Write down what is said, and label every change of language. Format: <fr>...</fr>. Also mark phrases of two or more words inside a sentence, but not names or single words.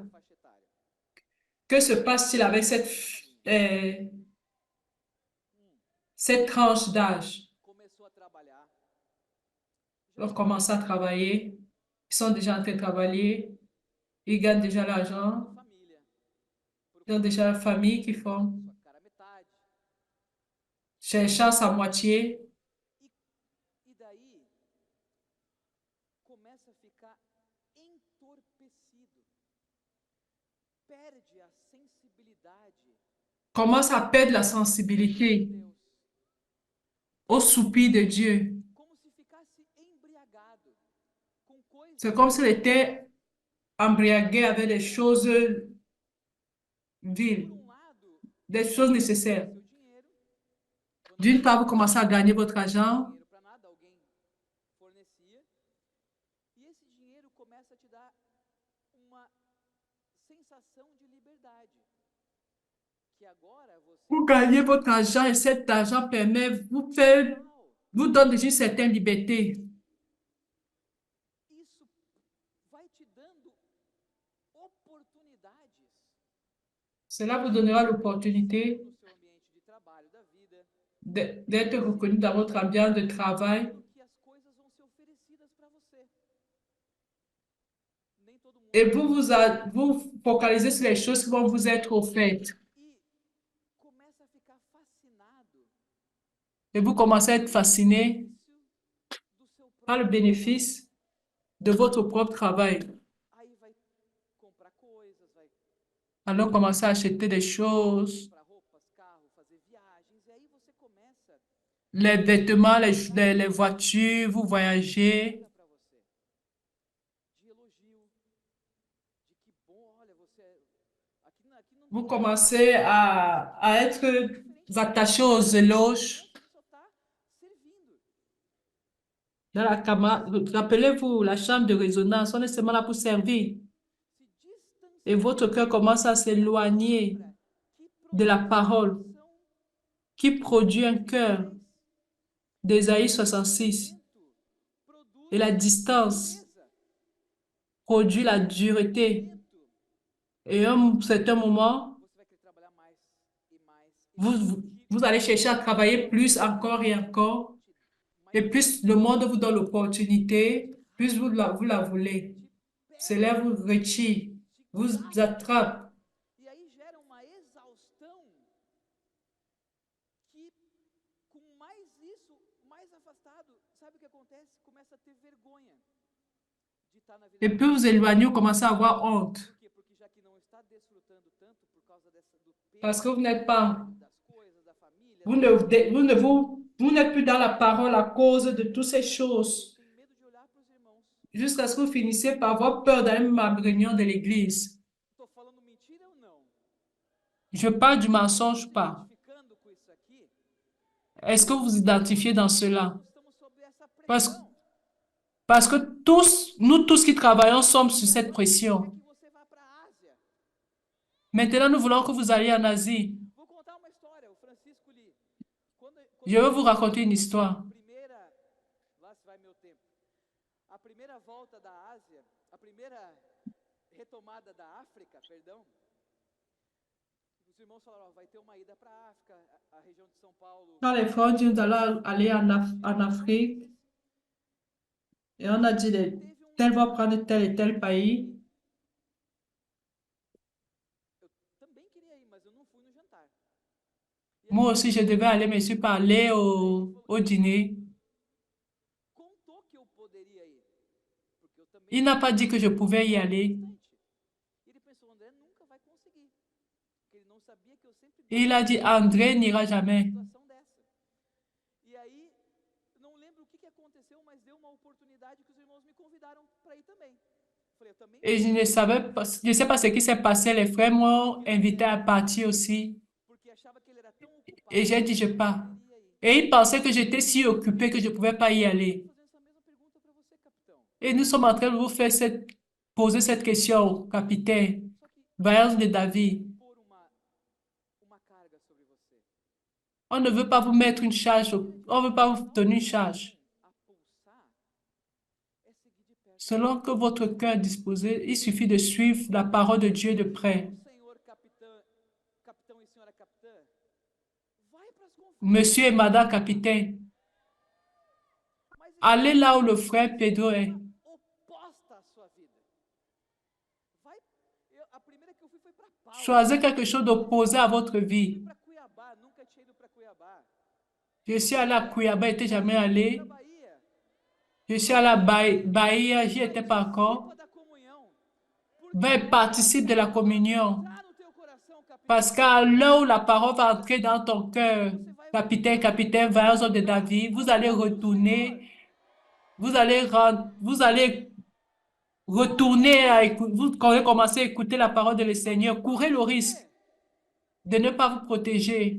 <fr>Que se passe-t-il avec cette tranche d'âge? ont commencé à travailler, ils sont déjà en train de travailler, ils gagnent déjà l'argent, ils ont déjà la famille qui font, cherchant sa moitié.</fr> <pt>E daí começa a ficar entorpecido, perde a sensibilidade</pt> <fr>Commence à perdre la sensibilité</fr> <pt>de Deus,</pt> <fr>au soupir de Dieu.</fr> <pt>como se ficasse embriagado com</pt> <fr>C'est</fr> <pt>coisas,</pt> <fr>comme s'il était embriagué avec des choses por viles,</fr> <pt>um lado,</pt> <fr>des</fr> <pt>você</pt> <fr>choses</fr> <pt>começa a ganhar</pt> <fr>nécessaires.</fr> <pt>seu dinheiro, quando</pt> <fr>D'une</fr> <pt>você</pt> <fr>part, vous</fr> <pt>não</pt> <fr>commencez à</fr> <pt>tinha</pt> <fr>gagner votre argent</fr> <pt>dinheiro para nada, alguém fornecia, e esse dinheiro começa a te dar uma sensação de liberdade, que agora você</pt> <fr>vous</fr> <pt>pode</pt> <fr>gagnez votre</fr> <pt>fazer</pt> <fr>argent et cet argent permet, vous donne déjà une certaine liberté.</fr> <pt>isso vai te dando oportunidades,</pt> <fr>Cela vous donnera</fr> <pt>no</pt> <fr>l'opportunité</fr> <pt>seu ambiente de trabalho da vida,</pt> <fr>d'être reconnu dans votre ambiance de travail</fr> <pt>no que as coisas vão ser oferecidas para você. Nem todo mundo</pt> <fr>et</fr> <pt>vai</pt> <fr>vous focalisez sur les choses qui vont vous être offertes</fr> <pt>e começa a ficar fascinado</pt> <fr>et vous commencez à être</fr> <pt>com o</pt> <fr>fasciné</fr> <pt>benefício do seu</pt> <fr>par le</fr> <pt>próprio trabalho.</pt> <fr>bénéfice de votre propre travail.</fr> <pt>Aí vai comprar coisas, vai</pt> <fr>Alors commencez à acheter des choses,</fr> <pt>comprar roupas, carro, fazer viagens, e aí você começa</pt> <fr>les vêtements, les voitures, vous voyagez.</fr> <pt>para você de elogio, de que bom, olha, você aqui não</pt> <fr>Vous</fr> <pt>tem</pt> <fr>commencez à être</fr> <pt>diferente</pt> <fr>attaché aux éloges.</fr> <pt>você só está servindo.</pt> <fr>Dans la rappelez-vous, la chambre de résonance, on est seulement là pour servir.</fr> <pt>Se</pt> <fr>Et votre</fr> <pt>distanciando</pt> <fr>cœur commence à</fr> <pt>da</pt> <fr>s'éloigner</fr> <pt>palavra que</pt> <fr>de la</fr> <pt>produz um</pt> <fr>parole</fr> <pt>coração</pt> <fr>qui produit un cœur. 6. d'Ésaïe</fr> <pt>O 66. distanciamento</pt> <fr>Et</fr> <pt>produz</pt> <fr>la distance</fr> <pt>dureza.</pt> <fr>produit la</fr> <pt>O</pt> <fr>dureté.</fr> <pt>distanciamento,</pt> <fr>Et à un certain moment,</fr> <pt>você vai querer trabalhar mais e mais e</pt> <fr>vous,</fr> <pt>mais.</pt> <fr>vous vous allez chercher à travailler plus encore et encore. Et</fr> <pt>Mas</pt> <fr>plus le monde vous donne l'opportunité, plus vous la voulez.</fr> <pt>te pega,</pt> <fr>Cela vous retire,</fr> <pt>te</pt> <fr>vous</fr> <pt>gasta.</pt> <fr>attrape.</fr> <pt>E aí gera uma exaustão que, com mais isso, mais afastado, sabe o que acontece? Começa a ter vergonha de estar na vida</pt> <fr>Et de plus</fr> <pt>Deus.</pt> <fr>vous éloignez, vous commencez à avoir honte.</fr> <pt>Por quê? Porque já que não está desfrutando tanto por causa do</pt> <fr>Parce que</fr> <pt>peso</pt> <fr>vous n'êtes pas,</fr> <pt>das coisas, da família, das</pt> <fr>vous n'êtes plus dans la parole à cause de toutes ces choses.</fr> <pt>tem medo de olhar para os irmãos.</pt> <fr>Jusqu'à ce que vous finissiez par avoir peur d'aller même à la réunion de l'église.</fr> <pt>Estou falando mentira ou não?</pt> <fr>Je parle du mensonge,</fr> <pt>Se</pt> <fr>pas.</fr> <pt>identificando com isso aqui,</pt> <fr>Est-ce que vous vous identifiez dans cela?</fr> <pt>estamos sob essa</pt> <fr>Parce,</fr> <pt>pressão.</pt> <fr>parce que tous, nous tous qui travaillons sommes sous</fr> <pt>E</pt> <fr>cette</fr> <pt>agora a gente quer</pt> <fr>pression.</fr> <pt>que você vá para a Ásia.</pt> <fr>Maintenant, nous voulons que vous alliez en Asie.</fr> <pt>Vou contar uma história. O Francisco Lee, quando</pt> <fr>Je vais vous raconter une histoire.</fr> <pt>primeira, lá se vai meu tempo, a primeira volta da Ásia, a primeira retomada da África, perdão, os irmãos falaram, ó, vai ter uma ida para a África, a região de São Paulo.</pt> <fr>Quand les frères disent d'aller aller en Afrique, et on a dit, tel va prendre tel et tel pays.</fr> <pt>Eu também queria ir, mas eu não fui no jantar. E aí</pt> <fr>Moi aussi, je devais aller, mais je suis pas allé au dîner.</fr> <pt>contou que eu poderia ir, porque eu também</pt> <fr>Il n'a pas dit que je pouvais y aller.</fr> <pt>distante. E ele pensou, André nunca vai conseguir, porque ele não sabia que eu sempre</pt> <fr>Et il a dit, André n'ira jamais.</fr> <pt>situação dessa. E aí, não lembro o que aconteceu, mas deu uma oportunidade que os irmãos me convidaram para ir também. Eu falei, eu também</pt> <fr>Et</fr> <pt>vou,</pt> <fr>je ne savais pas, je sais pas ce qui s'est passé. Les frères m'ont invité à partir aussi.</fr> <pt>porque achava que ele era tão ocupado</pt> <fr>Et j'ai dit,</fr> <pt>que</pt> <fr>je</fr> <pt>eu não</pt> <fr>pars.</fr> <pt>poderia ir.</pt> <fr>Et il pensait que j'étais si occupé que je ne pouvais pas y aller.</fr> <pt>Fazendo essa mesma pergunta para você, capitão.</pt> <fr>Et nous sommes en train de vous faire poser cette question, capitaine.</fr> <pt>Só que</pt> <fr>Voyage de David.</fr> <pt>pôr uma carga sobre você.</pt> <fr>On ne veut pas vous mettre une charge, on ne veut pas vous donner une charge.</fr> <pt>A pulsar é seguir de perto.</pt> <fr>Selon que votre cœur est disposé, il suffit de suivre la parole de Dieu de près.</fr> <pt>Senhor capitão, capitão e senhora capitã, vai para as conferências.</pt> <fr>Monsieur et Madame capitaine, Allez là où le frère Pedro est.</fr> <pt>oposta à sua vida. A primeira que eu fui foi para Palmas.</pt> <fr>Choisissez quelque chose d'opposé à votre vie.</fr> <pt>Para Cuiabá, nunca tinha ido para Cuiabá.</pt> <fr>Je suis allé à Cuiabá, je n'étais jamais allé.</fr> <pt>Na Bahia.</pt> <fr>Je suis allé à Bahia, j'y étais pas encore.</fr> <pt>Participa da comunhão.</pt> <fr>Va participe de la communion.</fr> <pt>Entrar no teu coração, capitão.</pt> <fr>Parce qu'à l'heure où la parole va entrer dans ton cœur, capitaine, vaillant homme de David, vous allez retourner, vous allez retourner à écouter, vous allez commencer à écouter la parole de le Seigneur. Courez le risque de ne pas vous protéger.</fr>